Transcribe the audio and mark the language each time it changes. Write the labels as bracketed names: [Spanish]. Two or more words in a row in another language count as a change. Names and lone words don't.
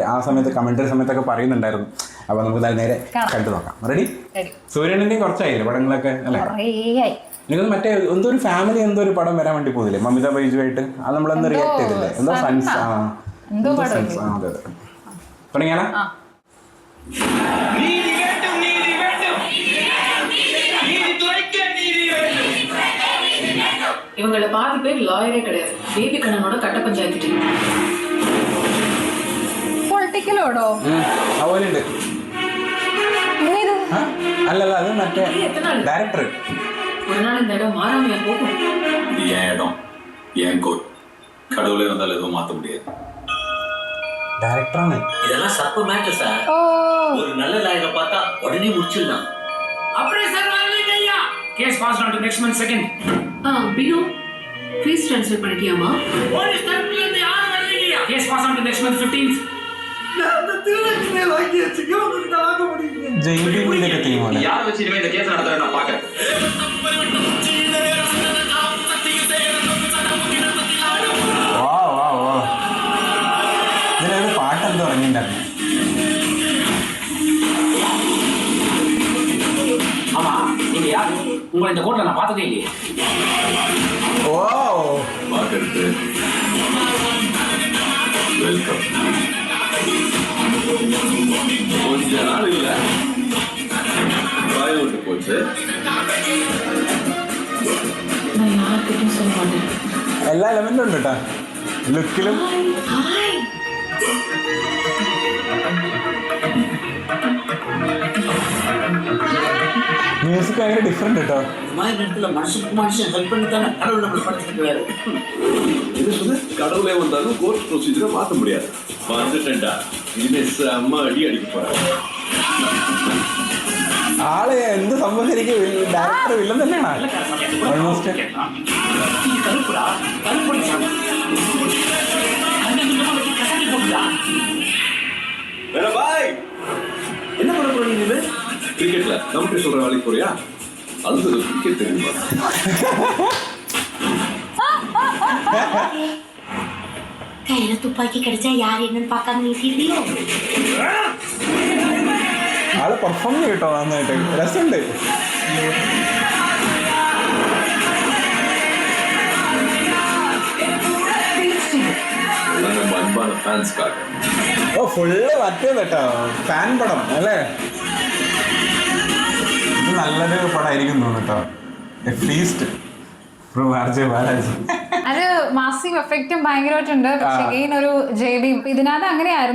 [Malayalam] ആ സമയത്ത് കമന്ററി സമയത്തൊക്കെ പറയുന്നുണ്ടായിരുന്നു. അപ്പൊ നമുക്ക് നേരെ കണ്ടു നോക്കാം. റെഡി? സൂര്യണ്ണന്റെയും കുറച്ചായില്ലേ പടങ്ങളൊക്കെ അല്ലേ? എനിക്ക് മറ്റേ എന്തോ ഒരു ഫാമിലി എന്തോ ഒരു പടം വരാൻ വേണ്ടി പോകുന്നില്ലേ മമിത ബൈജുവായിട്ട്? അത് നമ്മളൊന്ന് റിയാക്ട് ചെയ്തില്ലേ? എന്തോ ഫ്രണ്ട്സ്. അതെ അതെ. തുടങ്ങിയാലോ? [Tamil] இவங்கள பாதி பேர் லாயரே கிடையாது. பேபி கண்ணனோட கட்ட பஞ்சாயத்து டீம். [Malayalam] പൊളിറ്റിക്കലോടോ? അതുപോലെയുണ്ട്. അല്ലല്ല, അത് മറ്റേ ഡയറക്ടർ. [Tamil] ஒரு நாள் இந்த இடம் மாறாமையா போகும். இது என் இடம், என் கோட். கடவுளே வந்தாலும் எதுவும் மாற்ற முடியாது. [Malayalam] ഡയറക്ടറാണ്. [Tamil] இதெல்லாம் சப்பு மேட்டர் சார். ஒரு நல்ல லாயரை பார்த்தா உடனே முடிச்சிடலாம். அப்படியே சார் வரலையா? [English] case pass on to next month second. [Tamil] பினு [English] fees transfer [Tamil] பண்ணிட்டியாமா? போலீஸ் தரப்புல இருந்து யாரும் வரலையா? [English] case pass on to next month [Tamil] 15th. நான் திருச்சிலே வாங்கி வச்சிங்க, உங்களுக்கு வாங்க முடியல. [Malayalam] ജയിലിലൊക്കെ തീരുമാനം. [Tamil] யாரை வச்சு இனிமே இந்த கேஸ் நடத்துறேன் நான் பார்க்கறேன். [Malayalam] ഇതിലൊരു പാട്ടെന്തോ ഇറങ്ങിണ്ടായിരുന്നു. [Tamil] ஆமா, நீங்க யாரு? உங்களை இந்த கோட்ல நான் பார்த்ததே இல்லையே. ഓ பார்க்கறது வெல்கம். கொஞ்ச நாள் இல்லை வாய் விட்டு போச்சு. நான் யார்கிட்டயும் சொல்ல மாட்டேன். [Malayalam] എല്ലാ എലമെന്റും ഉണ്ട് കേട്ടോ ലുക്കിലും. മ്യൂസിക് ഭയങ്കര ഡിഫറെന്റ് കേട്ടോ. [Tamil] இந்த மாதிரி நேரத்தில் மனுஷனுக்கு மனுஷன் ஹெல்ப் பண்ணி தானே கடவுள் நம்மளை படைச்சிருக்காரு. இது சொல்லு, கடவுளே வந்தாலும் [English] court procedure [Tamil] மாற்ற முடியாது. வந்துட்டா இனிமே அம்மா அடிக்க போறாங்க. [Malayalam] ആള് എന്ത് സംഭവം ശരിക്കും ഡയറക്ടർ വില്ലൻ തന്നെയാണ് ഓൾമോസ്റ്റ്. [Tamil] கருப்புடா, கருப்புடி சாமி. வேற பாய், என்ன பண்ண போறீங்க நீங்க? கிரிக்கெட்ல நமக்கு சொல்ற வேலைக்கு போறியா? அது கிரிக்கெட் தெரியுமா? கையில துப்பாக்கி கிடைச்சா யார் என்னன்னு பார்க்காம நீட்டிடுறியோ? [Malayalam] ആള് പെർഫോം ചെയ്യട്ടോ നന്നായിട്ട്, രസമുണ്ട്. [Tamil] அன்பான ஃபேன்ஸ்க்காக. [Malayalam] ഓ ഫുള്ള് മറ്റേത് കേട്ടോ, ഫാൻ പടം അല്ലേ? ഇത് നല്ലൊരു പടമായിരിക്കും തോന്നുന്നു കേട്ടോ. [English] Feast from RJ Balaji. അത് massive effect ഭയങ്കരമായിട്ടുണ്ട്. പക്ഷെ അഗെയിൻ ഒരു ജെബിയും ഇതിനകത്ത് അങ്ങനെയായിരുന്നു.